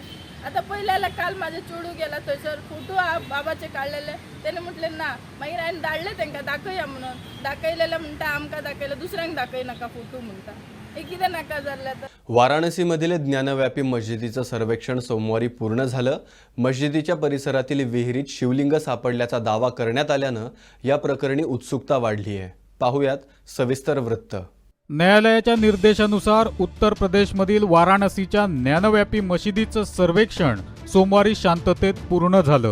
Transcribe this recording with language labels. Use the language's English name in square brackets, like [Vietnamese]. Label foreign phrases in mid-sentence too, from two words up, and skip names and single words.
[Konkani] आतां पयलें जाल्यार काल म्हाजे चेडू गेला थंयसर फोटो आहा बाबाचे काडलेले तेणें म्हटलें ना मागीर हांवें धाडले तांकां दाखया म्हणून दाखयलेलें म्हणटा आमकां दाखयलें दुसऱ्यांक दाखय नाका फोटो म्हणटा. हे कितें नाका जाल्लें आतां. [Marathi] वाराणसीमधील ज्ञानव्यापी मशिदीचं सर्वेक्षण सोमवारी पूर्ण झालं. मशिदीच्या परिसरातील विहिरीत शिवलिंग सापडल्याचा दावा करण्यात आल्यानं या प्रकरणी उत्सुकता वाढली आहे. पाहुयात सविस्तर वृत्त. न्यायालयाच्या निर्देशानुसार उत्तर प्रदेशमधील वाराणसीच्या ज्ञानव्यापी मशिदीचं सर्वेक्षण सोमवारी शांततेत पूर्ण झालं.